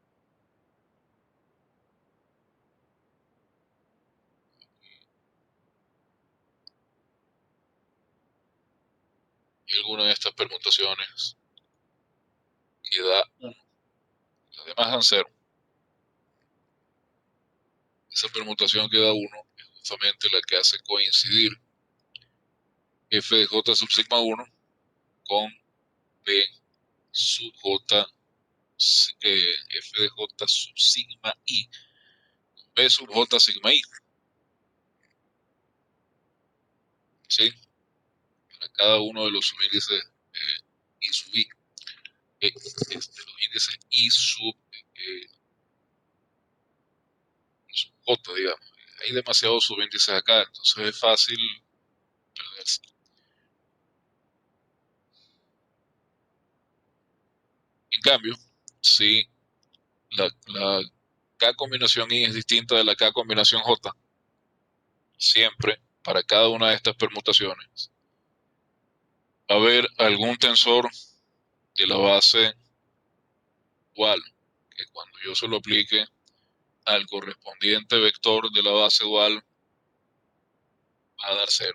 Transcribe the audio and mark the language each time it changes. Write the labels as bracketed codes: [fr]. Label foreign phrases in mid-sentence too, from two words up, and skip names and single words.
[es] Y alguna de estas permutaciones que da 1, las demás dan 0. Esa permutación que da 1 es justamente la que hace coincidir f de j sub sigma 1 con b sub j, f de j sub sigma i, b sub j sigma i, ¿sí? Para cada uno de los subíndices i sub i, los índices i sub j, digamos. Hay demasiados subíndices acá, entonces es fácil perderse. En cambio, si la K combinación I es distinta de la K combinación J, siempre, para cada una de estas permutaciones, va a haber algún tensor de la base dual, que cuando yo se lo aplique al correspondiente vector de la base dual, va a dar 0.